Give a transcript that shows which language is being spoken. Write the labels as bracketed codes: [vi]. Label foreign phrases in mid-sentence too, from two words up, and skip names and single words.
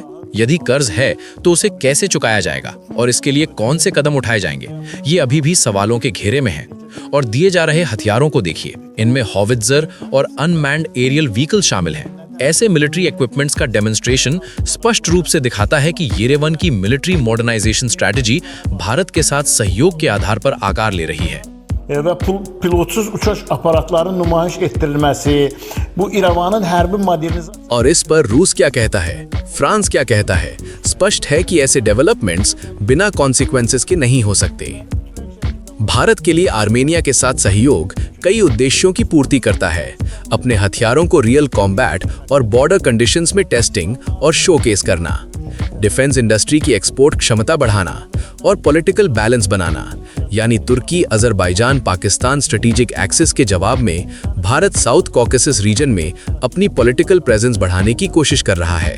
[hi] यदि कर्ज है तो उसे कैसे चुकाया जाएगा और इसके लिए कौन से कदम उठाए जाएंगे, ये अभी भी सवालों के घेरे में है। और दिए जा रहे हथियारों को देखिए, इनमें हॉवित्जर और [en] unmanned aerial vehicle [hi] शामिल हैं। ऐसे [en] military equipments [hi] का डेमोन्स्ट्रेशन स्पष्ट रूप से दिखाता है कि येरेवन की [en] military modernization strategy [hi] भारत के साथ सहयोग के आधार पर आकार ले रही है। [az] Və pilotsuz uçuş aparatlarının nümayiş etdirilməsi, bu İrəvanın hərbi modernizasyon। [hi] और इस पर रूस क्या कहता है, फ्रांस क्या कहता है? स्पष्ट है कि ऐसे डेवलपमेंट्स बिना कॉन्सिक्वेंसेस के नहीं हो सकते। भारत के लिए आर्मेनिया के साथ सहयोग कई उद्देश्यों की पूर्ति करता है। अपने हथियारों को [en] real combat [hi] और [en] border conditions [hi] में टेस्टिंग और शोकेस करना, [en] defence industry [hi] की एक्सपोर्ट क्षमता बढ़ाना और [en] political balance [hi] बनाना, यानी तुर्की, अजरबैजान, पाकिस्तान [en] strategic axis [hi] के जवाब में भारत साउथ कॉकेसस रीजन में अपनी [en] political presence [hi] बढ़ाने की कोशिश कर रहा है।